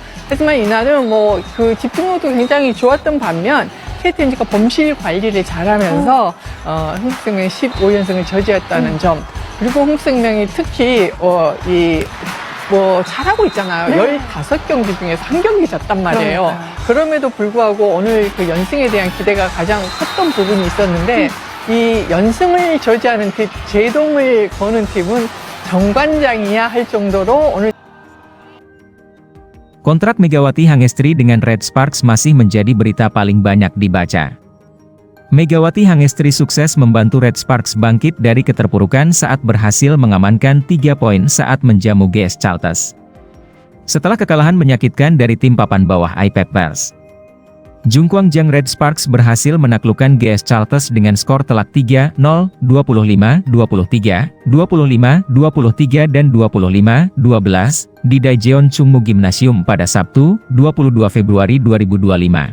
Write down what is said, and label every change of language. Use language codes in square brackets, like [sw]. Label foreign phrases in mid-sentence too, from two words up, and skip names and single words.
[ko] 하지만 이날은 뭐 그 집중력도 굉장히 좋았던 반면 KTNG가 범실 관리를 잘하면서 흥국생명이 15연승을 저지했다는 점, 그리고 흥국생명이 특히 뭐 잘하고 있잖아요. 네. 15경기 중에서 한 경기 졌단 말이에요. 그러니까요. 그럼에도 불구하고 오늘 그 연승에 대한 기대가 가장 컸던 부분이 있었는데 이 연승을 저지하는 팀, 제동을 거는 팀은 정관장이야 할 정도로 오늘 [id] Kontrak Megawati Hangestri dengan Red Sparks masih menjadi berita paling banyak dibaca. Megawati Hangestri sukses membantu Red Sparks bangkit dari keterpurukan saat berhasil mengamankan 3 poin saat menjamu GS Caltes. Setelah kekalahan menyakitkan dari tim papan bawah IPEP Pers, Jungkwangjang Red Sparks berhasil menaklukkan GS Caltes dengan skor telak 3-0, 25-23, 25-23 dan 25-12 di Daejeon Chungmu Gymnasium pada Sabtu, 22 Februari 2025.